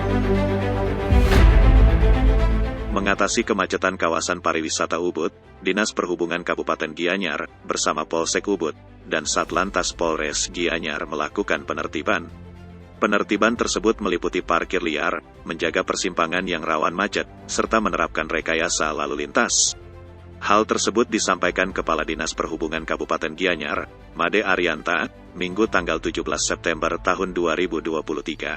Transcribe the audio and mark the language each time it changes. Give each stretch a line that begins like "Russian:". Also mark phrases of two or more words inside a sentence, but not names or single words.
Indonesian: Mengatasi kemacetan kawasan pariwisata Ubud, Dinas Perhubungan Kabupaten Gianyar bersama Polsek Ubud dan Satlantas Polres Gianyar melakukan penertiban. Penertiban tersebut meliputi parkir liar, menjaga persimpangan yang rawan macet, serta menerapkan rekayasa lalu lintas. Hal tersebut disampaikan Kepala Dinas Perhubungan Kabupaten Gianyar, Made Arianta, Minggu tanggal 17 September tahun 2023.